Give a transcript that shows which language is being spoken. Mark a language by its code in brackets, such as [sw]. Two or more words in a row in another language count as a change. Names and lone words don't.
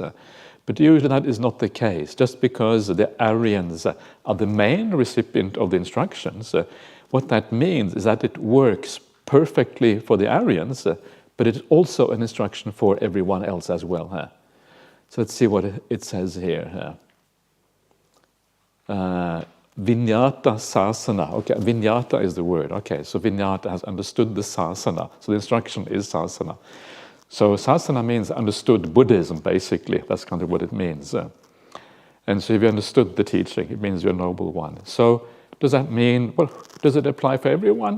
[en] But usually that is not the case. Just because the Aryans are the main recipient of the instructions, what that means is that it works perfectly for the Aryans, but it's also an instruction for everyone else as well. So let's see what it says here. [pi] Vinyata sasana. [en] Okay, vinyata is the word. Okay, so vinyata has understood the sasana. So the instruction is sasana. So sasana means understood Buddhism, basically. That's kind of what it means. And so if you understood the teaching, it means you're a noble one. So does that mean, well, does it apply for everyone?